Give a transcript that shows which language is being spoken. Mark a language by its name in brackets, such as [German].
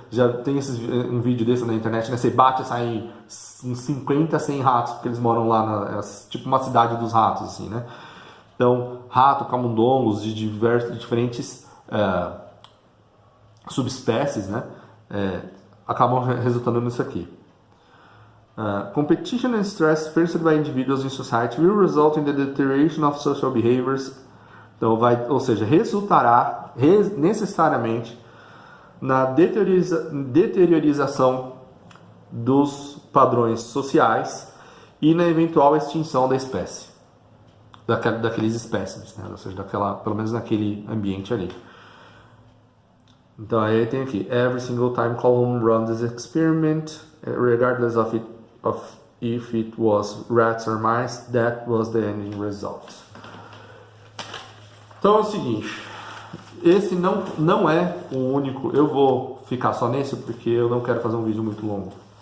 [Portuguese] Já tem um vídeo desse na internet, né? Você bate e sai uns 50, 100 ratos, porque eles moram lá, tipo uma cidade dos ratos, assim, né? Então, rato, camundongos de diferentes subespécies, né? Acabam resultando nisso aqui. [English] Competition and stress experienced by individuals in society will result in the deterioration of social behaviors. [Portuguese] Então, ou seja, resultará necessariamente na deteriorização dos padrões sociais e na eventual extinção da espécie, daqueles espécimes, né? Ou seja, pelo menos naquele ambiente ali. Então aí tem aqui, [English] every single time Calhoun runs this experiment, regardless of if it was rats or mice, that was the ending result. [Portuguese] Então é o seguinte, esse não é o único. Eu vou ficar só nesse porque eu não quero fazer um vídeo muito longo.